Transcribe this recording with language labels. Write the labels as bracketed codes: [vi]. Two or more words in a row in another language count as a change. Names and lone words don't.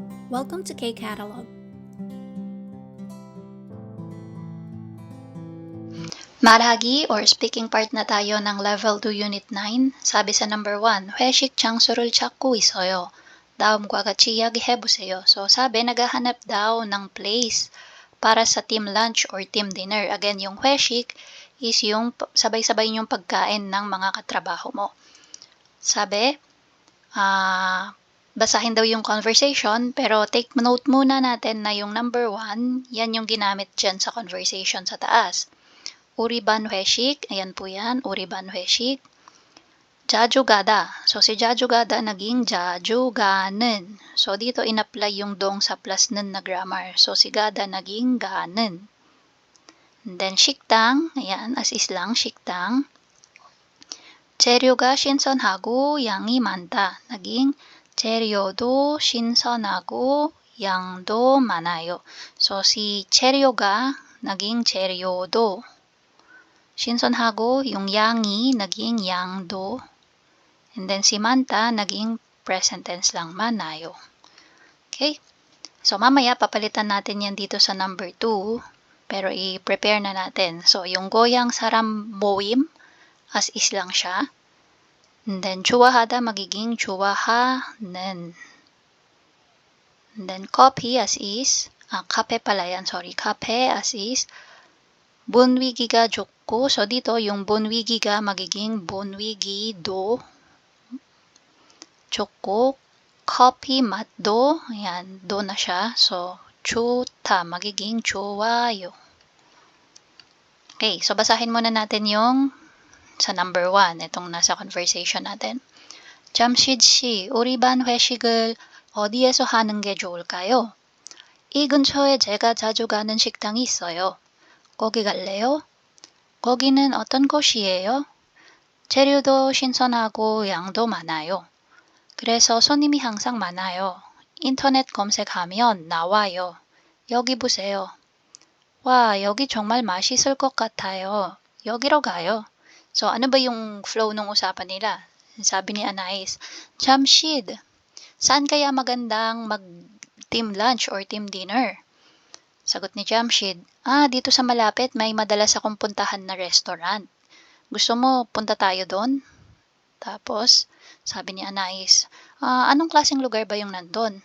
[en] Welcome to K-Catalog. [tl] Marahagi or [en] speaking part [tl] na tayo ng Level 2 Unit 9. Sabi sa number 1, [ko] 회식 장소를 찾고 있어요. 다음과 같이 이야기해보세요. [tl] So sabi, naghahanap daw ng place para sa [en] team lunch or team dinner. [tl] Again, yung 회식 is yung sabay-sabay yung pagkain ng mga katrabaho mo. Sabi, basahin daw yung conversation, pero [en] take note [tl] muna natin na yung number 1, yan yung ginamit dyan sa conversation sa taas. [ko] 우리 반 회식, [tl] ayan po yan, [ko] 우리 반 회식. 자주 가다. [tl] So, si [ko] 자주 가다 naging 자주 가는. [tl] So, dito in-apply yung dong sa plus 는 na grammar. So, si 가다 naging 가는. [en] And then, [tl] 식당, ayan, [en] as is [tl] lang, [ko] 식당. 재료가 신선하고 양이 많다. naging 재료도 신선하고 양도 많아요. [tl] So, si 재료가 naging 재료도. [ko] 신선하고 yung 양이 naging 양도. [en] And then [tl] si 많다 naging [en] present tense [tl] lang, 많아요. Okay? So mamaya papalitan natin yan dito sa number 2. Pero i-prepare na natin. So yung [ko] 고향 사람 모임, [en] as is [tl] lang siya. [en] And then [tl] 좋아하다 magiging 좋아하는. [en] And then copy as is. [tl] 카페 pala yan, [en] sorry. 카페 as is. [ko] 분위기가 좋고, [tl] so dito yung 분위기가 magiging [ko] 분위기도 좋고, coffee 맛도, [tl] ayan, do na siya, so 좋다 magiging 좋아요. Okay, so basahin muna natin yung sa number 1, itong nasa conversation natin. [ko] 잠실 씨, 우리 반 회식을 어디에서 하는 게 좋을까요? 이 근처에 제가 자주 가는 식당이 있어요. 거기 갈래요? 거기는 어떤 곳이에요? 재료도 신선하고 양도 많아요. 그래서 손님이 항상 많아요. 인터넷 검색하면 나와요. 여기 보세요. 와, 여기 정말 맛있을 것 같아요. 여기로 가요. [tl] So, ano ba yung flow ng usapan nila? Sabi ni Anais, Jamshid, saan kaya magandang mag- [en] team lunch or team dinner? [tl] Sagot ni Jamshid, dito sa malapit may madalas akong puntahan na restaurant. Gusto mo punta tayo doon? Tapos, sabi ni Anais, anong klaseng lugar ba yung nandun?